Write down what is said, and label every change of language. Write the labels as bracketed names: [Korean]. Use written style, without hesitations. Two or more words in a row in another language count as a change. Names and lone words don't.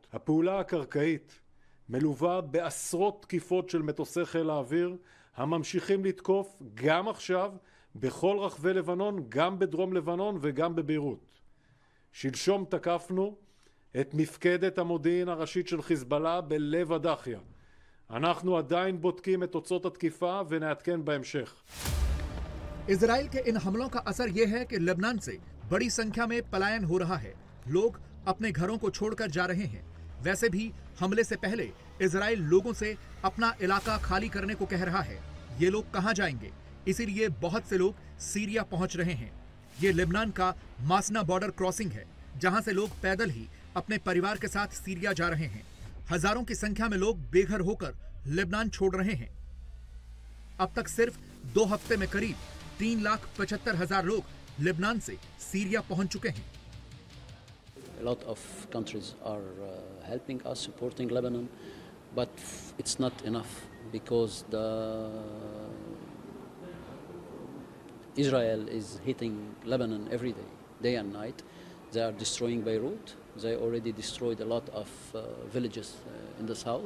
[Hebrew] הפעולה הקרקעית מלווה בעשרות תקיפות של מטוסי חיל האוויר הממשיכים לתקוף גם עכשיו בכל רחבי לבנון, גם בדרום לבנון וגם בביירות. שלשום תקפנו את מפקדת המודיעין הראשית של חיזבאללה בלב הדחיה. אנחנו עדיין בודקים את תוצאות התקיפה ונעדכן בהמשך. [Hindi] इजराइल के इन हमलों का असर यह है कि लेबनान से बड़ी संख्या में पलायन हो रहा है। लोग अपने घरों को छोड़कर जा रहे हैं। वैसे भी हमले से पहले इजराइल लोगों से अपना इलाका खाली करने को कह रहा है। ये लोग कहां जाएंगे? इसीलिए बहुत से लोग सीरिया पहुंच रहे हैं। ये लेबनान का मासना [English] border crossing [Hindi] है, जहां से लोग पैदल ही अपने परिवार के साथ सीरिया जा रहे हैं। हजारों की संख्या में लोग बेघर होकर लेबनान छोड़ रहे हैं। अब तक सिर्फ 2 हफ्ते में करीब 3,75,000 लोग लेबनान से सीरिया पहुंच चुके हैं। [English] A lot of countries are helping us, supporting Lebanon, but it's not enough because Israel is hitting Lebanon every day, day and night. They are destroying Beirut. They already destroyed a lot of villages in the south.